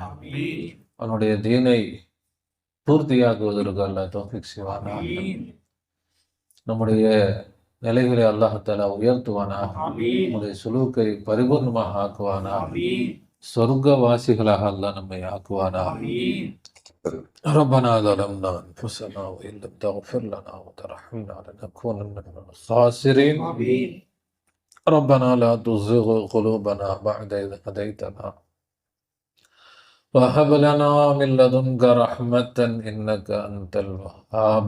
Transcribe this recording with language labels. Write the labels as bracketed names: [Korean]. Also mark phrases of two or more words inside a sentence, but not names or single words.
[Tamil] அவனுடைய தீனை பூர்த்தியாக்குவதற்கு அல்லாஹ் தௌஃபீக் செய்வானாக. நம்முடைய நிலைகளை [Arabic] الله تعالى [Tamil] உயர்த்துவானாக. நம்முடைய சுலூக்கை பரிபூர்ணமாக ஆக்குவானாக. சொர்க்கவாசிகளாக அல்லாஹ் நம்மை ஆக்குவானாக. [Arabic] ربنا ظلمنا أنفسنا وإن لم تغفر لنا وترحمنا لنكونن من الخاسرين. ربنا لا تزغ قلوبنا بعد إذ هديتنا وهب لنا من لدنك رحمة إنك أنت الوهاب.